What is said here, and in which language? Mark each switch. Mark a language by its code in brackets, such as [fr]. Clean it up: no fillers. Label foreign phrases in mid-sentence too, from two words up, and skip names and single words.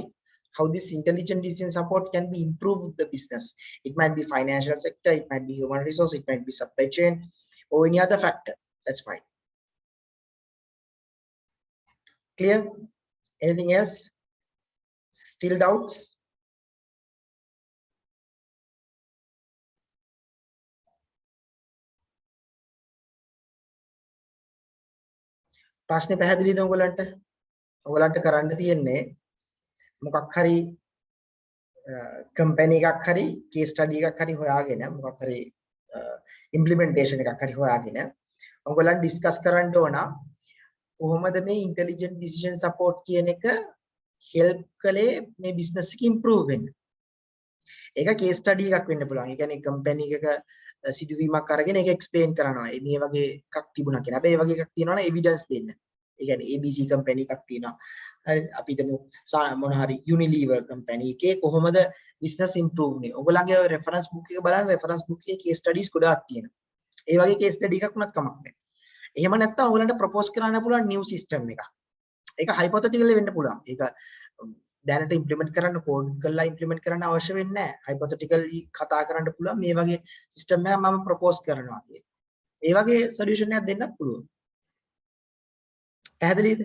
[en] How this intelligent decision support can be improved the business. It might be financial sector, it might be human resource, it might be supply chain, or any other factor. That's fine. Clear? Anything else? Still doubts? [si] ප්‍රශ්නේ පැහැදිලිද ඔයගලන්ට? ඔයගලන්ට කරන්න තියෙන්නේ මොකක් හරි කම්පැනි එකක් හරි [en] case study [si] එකක් හරි හොයාගෙන මොකක් හරි ඉම්ප්ලිමන්ටේෂන් එකක් හරි හොයාගෙන ඔයගලන් ඩිස්කස් කරන්න ඕන කොහොමද මේ [en] intelligent decision support [si] කියන එක හෙල්ප් කළේ මේ බිස්නස් එක ඉම්ප්‍රූව් වෙන්න. ඒක [en] case study [si] එකක් වෙන්න පුළුවන්. ඒ කියන්නේ company එකක සිදුවීමක් අරගෙන ඒක explain කරනවා. මේ වගේ එකක් තිබුණා කියලා. හැබැයි ඒ වගේ එකක් තියෙනවා නම් evidence දෙන්න. ඒ කියන්නේ ABC company එකක් තියෙනවා. හරි අපි හිතමු මොන හරි Unilever company එකේ කොහොමද [en] business improve [si] වුනේ. ඔයගොල්ලන්ගේ [en] reference book [si] එක බලන්න [en] reference book [si] එකේ [en] case studies [si] ගොඩාක් තියෙනවා. ඒ වගේ [en] case study [si] එකක් වුණත් කමක් නැහැ. එහෙම නැත්නම් ඔයගොල්ලන්ට propose කරන්න පුළුවන් [en] new system [si] එකක්. ඒක hypothetical වෙන්න පුළුවන්. ඒක දැනට ඉම්ප්ලිමන්ට් කරන්න කෝඩ් කරලා ඉම්ප්ලිමන්ට් කරන්න අවශ්‍ය වෙන්නේ නැහැ. hypothetically කතා කරන්න පුළුවන් මේ වගේ සිස්ටම් එකක් මම ප්‍රොපෝස් කරනවා කියලා. ඒ වගේ සොලියුෂන් එකක් දෙන්නත් පුළුවන්. පැහැදිලිද?